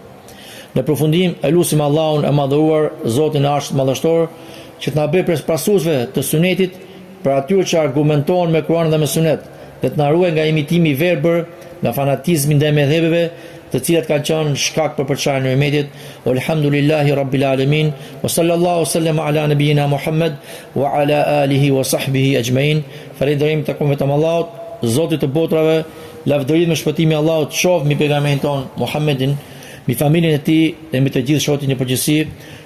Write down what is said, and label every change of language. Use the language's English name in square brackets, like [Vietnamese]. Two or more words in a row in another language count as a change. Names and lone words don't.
[Albanian] Në përfundim, e lutim Allahun e madhëruar, Zotin e Arshit Madhështor, që të na bëjë pasuesve të sunetit, për atyre që argumentojnë me Kur'an dhe me sunet, dhe të na ruaj nga imitimi i verbër, nga fanatizmi ndaj mëdhëbeve, të cilat kanë qenë shkak për përçarjen e umetit. [Arabic] والحمد لله رب العالمين وصلى الله وسلم على نبينا محمد وعلى آله وصحبه أجمعين. [Albanian] Falënderim takon vetëm Allahut, Zotit të botrave, lavdërim me shpëtimin e Allahut qof mbi pejgamberin ton Muhammedin, mbi familjen e tij dhe mbi të gjithë shoqërinë e përgjithësi.